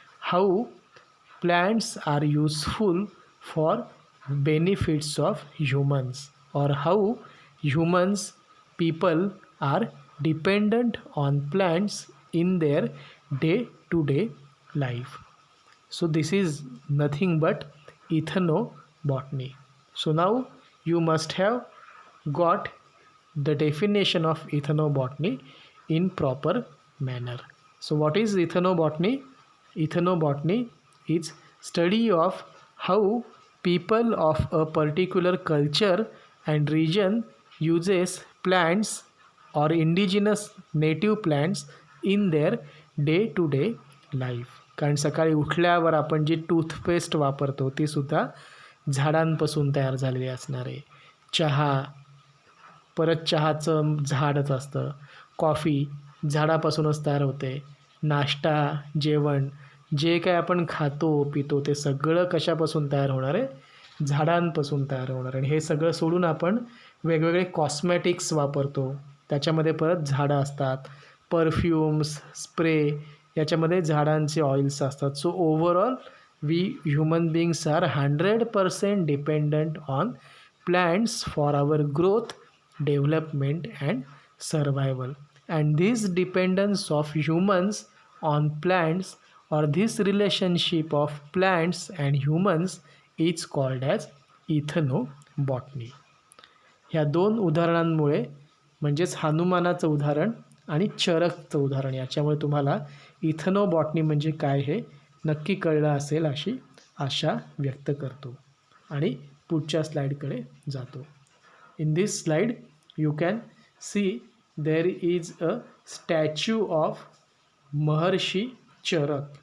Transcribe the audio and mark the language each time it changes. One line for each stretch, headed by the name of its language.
English: How plants are useful for benefits of humans और how humans people are dependent on plants in their day-to-day life. So this is nothing but ethnobotany. So now you must have got the definition of ethnobotany in proper manner. So what is ethnobotany? Ethnobotany is study of how people of a particular culture and region uses plants or indigenous native plants in their day to day life.
Marathi: कारण सकाळी उठल्यावर आपण जी toothpaste वापरतो ती सुद्धा झाडांपासून तयार झालेली असणार आहे. चहा, परत चहाचं झाडच असतं. कॉफी झाडापासूनच तयार होते. नाश्ता, जेवण जे काय आपण खातो पितो ते सगळं कशापासून तयार होणार आहे? झाडांपासून तयार होणार. आणि हे सगळं सोडून आपण वेगवेगळे कॉस्मॅटिक्स वापरतो, त्याच्यामध्ये परत झाडं असतात. परफ्यूम्स, स्प्रे याच्यामध्ये झाडांचे ऑइल्स असतात.
English: So overall we human beings are 100% dependent on plants for our growth development and survival. And this dependence of humans on plants, or this relationship of plants and humans, is called as ethnobotany.
Marathi: ह्या दोन उदाहरणांमुळे, म्हणजेच हनुमानाचं उदाहरण आणि चरकचं उदाहरण, याच्यामुळे तुम्हाला इथनोबॉटनी म्हणजे काय हे नक्की कळलं असेल अशी आशा व्यक्त करतो. आणि पुढच्या स्लाईडकडे जातो.
English: In this slide you can see there is a statue of Maharshi Charak.